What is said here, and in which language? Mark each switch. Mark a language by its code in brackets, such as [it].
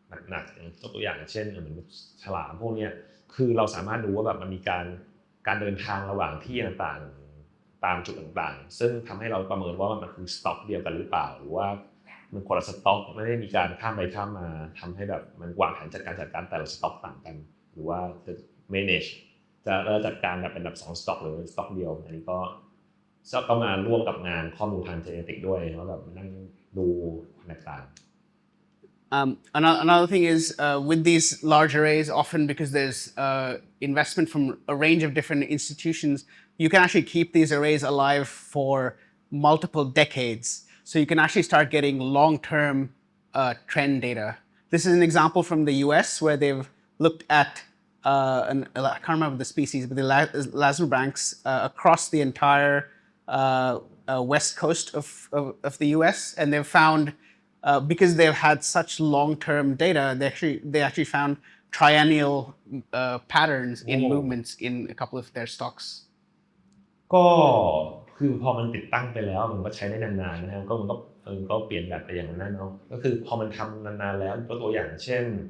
[th] หนักๆอย่างตัวอย่างเช่นเหมือนฉลามพวกนี้คือเราสามารถดูว่าแบบมันมีการเดินทางระหว่างที่ต่างๆตามจุดต่างๆซึ่งทำให้เราประเมินว่ามันคือสต็อกเดียวกันหรือเปล่าหรือว่ามันคนละสต็อกไม่ได้มีการข้ามไปข้ามมาทำให้แบบมันวางแผนจัดการแต่ละสต็อกต่างกันหรือว่าจะ manage จะจัดการแบบเป็นแบบ2สต็อกหรือสต็อกเดียวอันนี้ก็มาร่วมกับงานข้อมูลทางเจเนติกด้วยแล้วแบบนั่งดูต่างๆ [en] Another thing is with these large arrays, often because there's investment from a range of different institutions, you can actually keep these arrays alive for multiple decades. So you can actually start getting long-term trend data. This is an example from the US where they've looked at, I can't remember the species, but the Lazarbanks across the entire west coast of the US, and they've found because they've had such long-term data, they actually found triennial patterns in movements in a couple of their stocks. [th] ก็คือพอมันติดตั้งไปแล้วมันก็ใช้ได้นานๆนะฮะมันก็เปลี่ยนแบบไปอย่างนั้นเนาะก็คือพอมันทำนานๆแล้วตัวอย่างเช่น